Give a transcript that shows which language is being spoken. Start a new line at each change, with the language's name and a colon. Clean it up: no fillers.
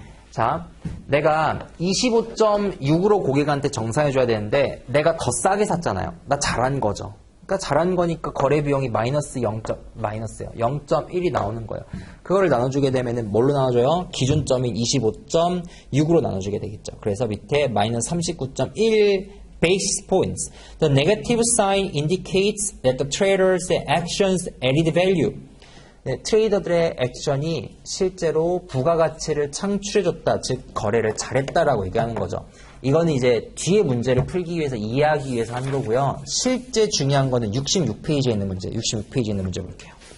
Korean: 자 내가 25.6으로 고객한테 정산해줘야 되는데 내가 더 싸게 샀잖아요. 나 잘한 거죠. 그러니까 잘한 거니까 거래 비용이 마이너스요. 0.1이 나오는 거예요. 그거를 나눠주게 되면은 뭘로 나눠줘요? 기준점인 25.6으로 나눠주게 되겠죠. 그래서 밑에 마이너스 39.1 basis points.
English: The negative sign indicates that the trader's actions added value.
Korean: 네, 트레이더들의 액션이 실제로 부가가치를 창출해줬다. 즉 거래를 잘했다라고 얘기하는 거죠. 이거는 이제 뒤에 문제를 풀기 위해서 이해하기 위해서 한 거고요. 실제 중요한 거는 66페이지에 있는 문제, 66페이지에 있는 문제 볼게요.